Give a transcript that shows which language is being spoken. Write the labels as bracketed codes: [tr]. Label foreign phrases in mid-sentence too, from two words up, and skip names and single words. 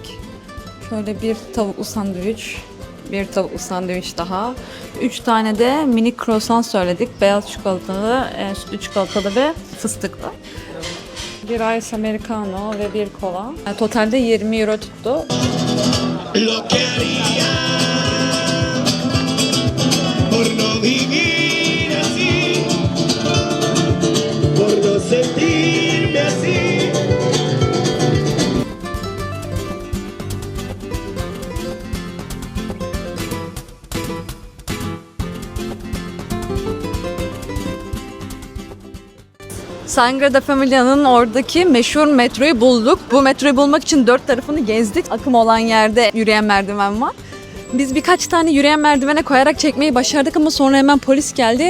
[tr] Şöyle bir tavuklu sandviç, bir tavuklu sandviç daha. 3 tane de mini croissant söyledik. Beyaz çikolatalı, sütlü çikolatalı ve fıstıklı. Bir ice americano ve bir kola. Totalde 20 euro tuttu. [es] Lo que haría por no vivir así, por no sentirme así. [tr] Sagrada Familia'nın oradaki meşhur metroyu bulduk. Bu metroyu bulmak için 4 tarafını gezdik. Akım olan yerde yürüyen merdiven var. Biz birkaç tane yürüyen merdivene koyarak çekmeyi başardık ama sonra hemen polis geldi.